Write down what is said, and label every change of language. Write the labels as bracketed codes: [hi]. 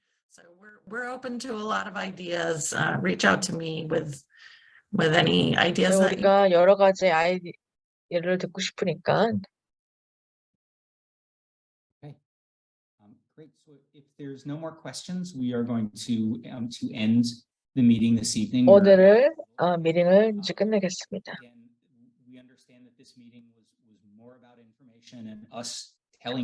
[en] So we're open to a lot of ideas. Reach out to me with any ideas that you [ko] 우리가 여러 가지 아이디어를 듣고 싶으니까. [en] Okay. Great. So if there's no more questions, we are going to end the meeting this evening. [ko] 오늘을 미팅을 이제 끝내겠습니다. [en] We understand that this meeting was more about information and us telling